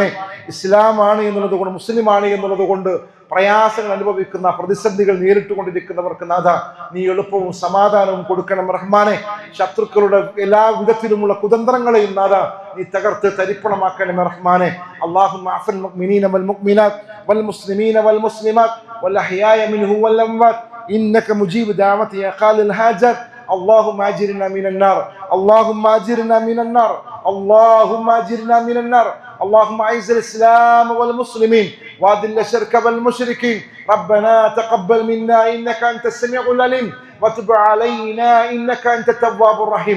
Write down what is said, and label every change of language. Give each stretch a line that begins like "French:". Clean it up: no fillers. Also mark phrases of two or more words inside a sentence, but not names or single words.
Malayalam: ഇസ്ലാമാണ് എന്നുള്ളത് കൊണ്ട്, മുസ്ലിമാണ് എന്നുള്ളത് കൊണ്ട് പ്രയാസങ്ങൾ അനുഭവിക്കുന്ന, പ്രതിസന്ധികൾ നേരിട്ടുകൊണ്ടിരിക്കുന്നവർക്ക് നാഥ നീ എളുപ്പവും സമാധാനവും കൊടുക്കണം റഹ്മാനെ. ശത്രുക്കളുടെ എല്ലാ വിധത്തിലുമുള്ള കുതന്ത്രങ്ങളെയും നാഥ നീ തകർത്ത് തരിപ്പണമാക്കണം റഹ്മാനെ.
Arabic: اللهم اغفر المؤمنين و المؤمنات و المسلمين و المسلمات و الأحياء منهم و الأموات إنك مجيب الدعوات يا قاضي الحاجات. اللهم اجرنا من النار، اللهم اجرنا من النار، اللهم اجرنا من النار. اللهم اعز الاسلام والمسلمين واذل الشرك والمشركين. ربنا تقبل منا انك انت السميع العليم وتب علينا انك انت التواب الرحيم.